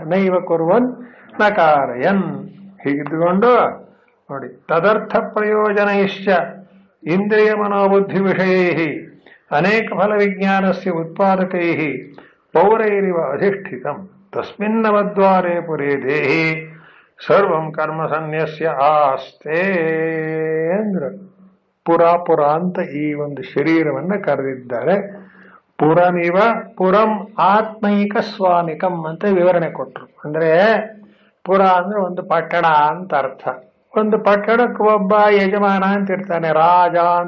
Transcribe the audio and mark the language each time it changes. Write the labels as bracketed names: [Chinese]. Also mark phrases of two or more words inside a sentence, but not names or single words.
[Sanskrit] ನೈವ ಕುರುವನ್ ನಕಾರಯನ್. [Kannada] ಹೀಗಿದ್ದುಕೊಂಡು ನೋಡಿ, [Sanskrit] ತದರ್ಥ ಪ್ರಯೋಜನ ಇಶ್ಚ ಇಂದ್ರಿಯ ಮನೋಬುದ್ಧಿ ವಿಷಯೈ ಅನೇಕ ಫಲ ವಿಜ್ಞಾನಸ್ಯ ಉತ್ಪಾದಕೈ ಪೌರೈರಿವ ಅಧಿಷ್ಠಿತಂ ತಸ್ಮಿನ್ನವದ್ವಾರೇ ಪುರೇ ದೇಹಿ ಸರ್ವಂ ಕರ್ಮ ಸನ್ಯಸ್ಯ ಆಸ್ತೆ [Kannada] ಅಂದ್ರೆ, ಪುರ ಅಂತ ಈ ಒಂದು ಶರೀರವನ್ನ ಕರೆದಿದ್ದಾರೆ. [Sanskrit] ಪುರಮಿವ ಪುರಂ ಆತ್ಮೈಕ ಸ್ವಾಮಿಕಂ [Kannada] ಅಂತ ವಿವರಣೆ ಕೊಟ್ರು. ಅಂದ್ರೆ ಪುರ ಅಂದ್ರೆ ಒಂದು ಪಟ್ಟಣ ಅಂತ ಅರ್ಥ. ಒಂದು ಪಟ್ಟಣಕ್ಕೆ ಒಬ್ಬ ಯಜಮಾನ ಅಂತ ಇರ್ತಾನೆ, ರಾಜ ಅಂತ.